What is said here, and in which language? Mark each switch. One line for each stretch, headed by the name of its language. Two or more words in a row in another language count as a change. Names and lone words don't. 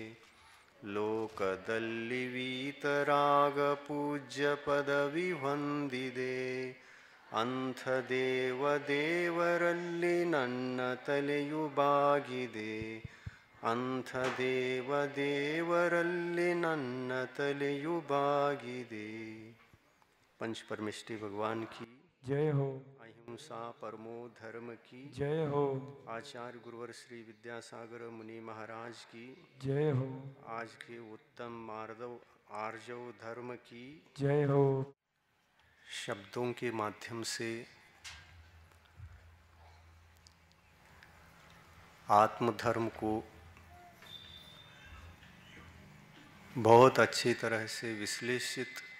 Kannada: ಲೋಕದಲ್ಲಿ ವೀತರಾಗ ಪೂಜ್ಯ ಪದವಿ ಹೊಂದಿದೆ. ಅಂಥ ದೇವರಲ್ಲಿ ನನ್ನ ತಲೆಯು ಬಾಗಿದೆ. ಅಂಥ ದೇವರಲ್ಲಿ ನನ್ನ ತಲೆಯು ಬಾಗಿದೆ।
Hindi: पंच परमेष्टि भगवान की जय हो। अहिंसा परमो धर्म की जय हो। आचार्य गुरुवर श्री विद्यासागर मुनि महाराज की जय हो। आज के उत्तम मार्दव आर्जव धर्म की जय हो। शब्दों के माध्यम से आत्मधर्म को बहुत अच्छी तरह से विश्लेषित